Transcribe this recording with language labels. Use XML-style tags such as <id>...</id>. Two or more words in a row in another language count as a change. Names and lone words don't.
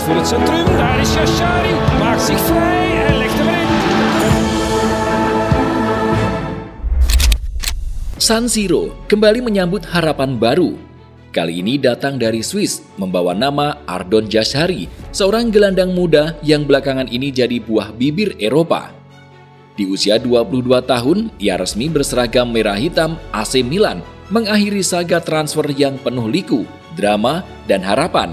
<nl>Centrum, daar is Yashari, maakt zich vrij en legt hem in.</nl> <id>San Siro kembali menyambut harapan baru. Kali ini datang dari Swiss, membawa nama Ardon Jashari, seorang gelandang muda yang belakangan ini jadi buah bibir Eropa. Di usia 22 tahun, ia resmi berseragam merah hitam AC Milan, mengakhiri saga transfer yang penuh liku, drama, dan harapan.</id>